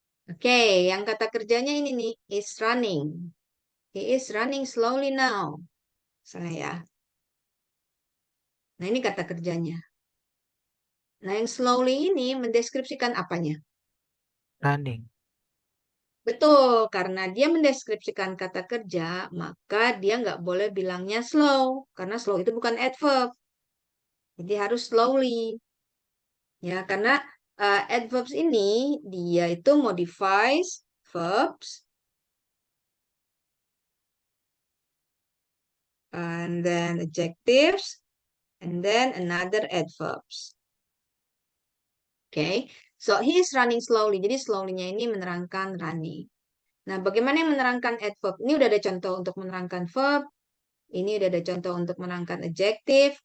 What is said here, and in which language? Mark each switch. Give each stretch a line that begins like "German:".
Indonesian: Oke, yang kata kerjanya ini nih, is running.
English: He is running slowly now.
Indonesian: Misalnya ya. Nah, ini kata kerjanya. Nah, yang slowly ini mendeskripsikan apanya? Running. Betul, karena dia mendeskripsikan kata kerja, maka dia nggak boleh bilangnya slow. Karena slow itu bukan adverb. Jadi harus slowly. Ya, karena adverbs ini dia itu
English: modifies verbs and then adjectives and then another adverbs. Okay, so he is running slowly.
Indonesian: Jadi slowly-nya ini menerangkan running. Nah, bagaimana yang menerangkan adverb? Ini udah ada contoh untuk menerangkan verb. Ini udah ada contoh untuk menerangkan adjective.